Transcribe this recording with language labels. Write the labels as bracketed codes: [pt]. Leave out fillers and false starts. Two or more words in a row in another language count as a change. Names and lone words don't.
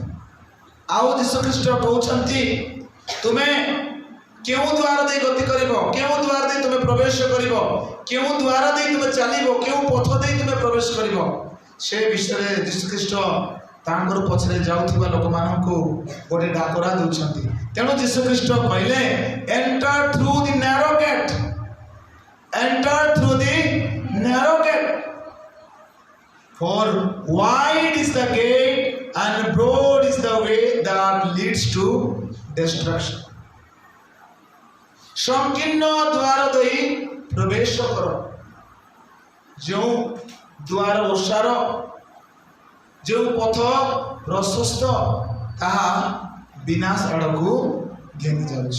[or] ଆଉ ଯୀଶୁଖ୍ରୀଷ୍ଟ କହୁଛନ୍ତି ତୁମେ କେଉଁ ଦ୍ୱାର ଦେଇ ଗତି କରିବ, କେଉଁ ଦ୍ୱାର ଦେଇ ତୁମେ ପ୍ରବେଶ କରିବ, କେଉଁ ଦ୍ୱାର ଦେଇ ତୁମେ ଚାଲିବ, କେଉଁ ପଥ ଦେଇ ତୁମେ ପ୍ରବେଶ କରିବ, ସେ ବିଷୟରେ ଯୀଶୁଖ୍ରୀଷ୍ଟ ତାଙ୍କର ପଛରେ ଯାଉଥିବା ଲୋକମାନଙ୍କୁ ଗୋଟେ ଡାକରା ଦେଉଛନ୍ତି। ତେଣୁ ଯୀଶୁଖ୍ରୀଷ୍ଟ କହିଲେ [en] enter through the narrow gate, enter through the narrow gate, for wide is the gate and broad is the way that leads to destruction। [or] ସଂକୀର୍ଣ୍ଣ ଦ୍ୱାର ଦେଇ ପ୍ରବେଶ କର। ଯେଉଁ ଦ୍ୱାର ଓସାର, ଯେଉଁ ପଥ ପ୍ରଶସ୍ତ, ତାହା ବିନାଶ ଆଡ଼କୁ ଘେନି ଯାଉଛି।